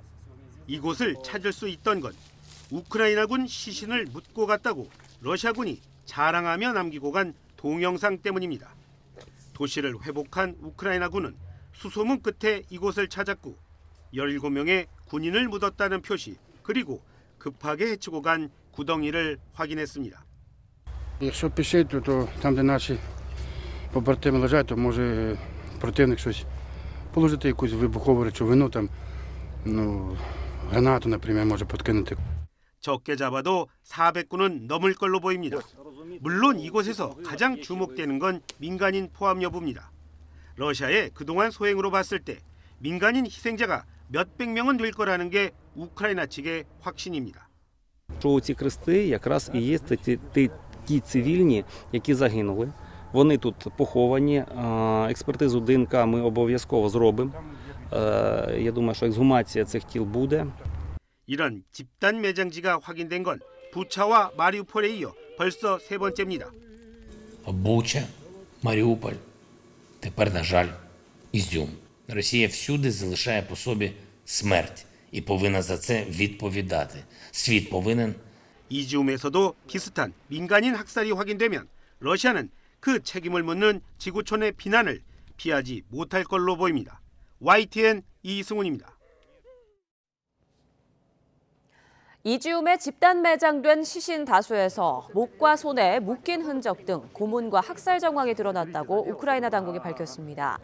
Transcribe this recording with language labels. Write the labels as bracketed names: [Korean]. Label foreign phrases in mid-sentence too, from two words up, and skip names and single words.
[Korean] 이곳을 찾을 수 있던 건 우크라이나군 시신을 묻고 갔다고 러시아군이 자랑하며 남기고 간 동영상 때문입니다. 도시를 회복한 우크라이나군은 수소문 끝에 이곳을 찾았고 17명의 군인을 묻었다는 표시 그리고 급하게 헤치고 간 구덩이를 확인했습니다. [Ukrainian] Якщо пішити, то там, де наші побратими лежать, то може противник щось положити якусь вибухову речовину, там, гранату, наприклад, може подкинути. [Korean] 적게 잡아도 400군은 넘을 걸로 보입니다. 물론 이곳에서 가장 주목되는 건 민간인 포함 여부입니다. 러시아의 그동안 소행으로 봤을 때 민간인 희생자가 몇백 명은 될 거라는 게 우크라이나 측의 확신입니다. [Ukrainian] Що ці хрести якраз і є ті цивільні, які загинули. Вони тут поховані, експертизу ДНК ми обов'язково зробимо. Я думаю, що ексгумація цих тіл буде. [Korean] 이런 집단 매장지가 확인된 건 부차와 마리우폴에 이어 벌써 세 번째입니다. [Ukrainian] Буча, Маріуполь, тепер, на жаль, Ізюм. Росія всюди залишає по собі смерть і повинна за це відповідати. Світ повинен. [Korean] 이지움에서도 비슷한 민간인 학살이 확인되면 러시아는 그 책임을 묻는 지구촌의 비난을 피하지 못할 걸로 보입니다. YTN 이승훈입니다. 이지움에 집단 매장된 시신 다수에서 목과 손에 묶인 흔적 등 고문과 학살 정황이 드러났다고 우크라이나 당국이 밝혔습니다.